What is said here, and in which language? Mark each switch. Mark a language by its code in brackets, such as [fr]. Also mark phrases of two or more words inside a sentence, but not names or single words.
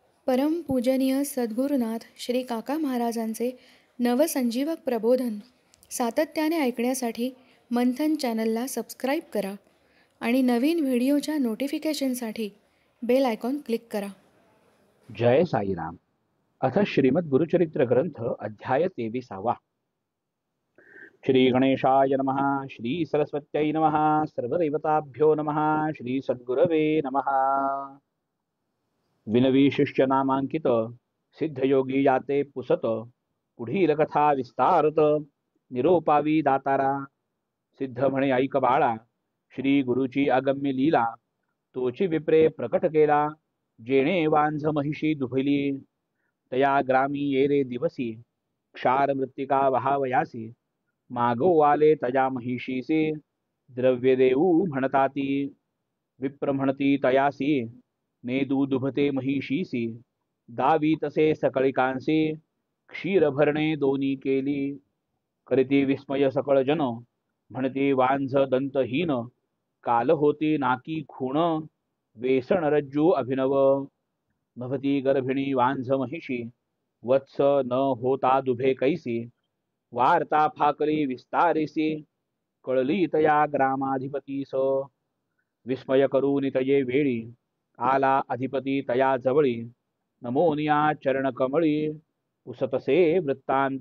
[mr] परमपूजनीय सद्गुरुनाथ श्री काका महाराजांचे नवसंजीवक प्रबोधन सातत्याने ऐकण्यासाठी मंथन चॅनलला सबस्क्राईब करा आणि नवीन व्हिडिओच्या नोटिफिकेशनसाठी [en] bell icon click [mr] करा. जय साईराम. [sa] अथ श्रीमद गुरुचरित्र ग्रंथ अध्याय 23. श्री गणेशाय नमः. श्री सरस्वत्यै नमः. सर्वदेवताभ्यो नमः. श्री सद्गुरवे नमः. [mr] विनवी शिष्य नामांकित सिद्धयोगी याते पुसत पुढील कथा विस्तारत निरोपावी दातारा. सिद्ध म्हणे ऐक बाळा, श्री गुरुची अगम्य लीला तोची विप्रे प्रकट केला. जेणे वांझ महिषी दुभली तया ग्रामी ये रे दिवसी क्षार मृत्तिका वहावयासी. मागो आले तया महिषीसी द्रव्य देऊ म्हणताती. विप्र म्हणती तयासी नेदू दुभते महिषीसी. दावी तसे सकळिकांसी क्षीर भरणे दोनी केली. करीती विस्मय सकळ जन म्हणती वांझ दंतहीन. काल होती नाकी खूण वेसण रज्जू अभिनव. नभती गर्भिणी वांझ महिषी वत्स न होता दुभे कैसी. वार्ता फाकली विस्तारिसी कळली तया ग्रामाधिपतीस. विस्मय करून तये वेळी आला अधिपती तया जवळी. नमोनिया चरण कमळी पुसतसे वृत्तांत.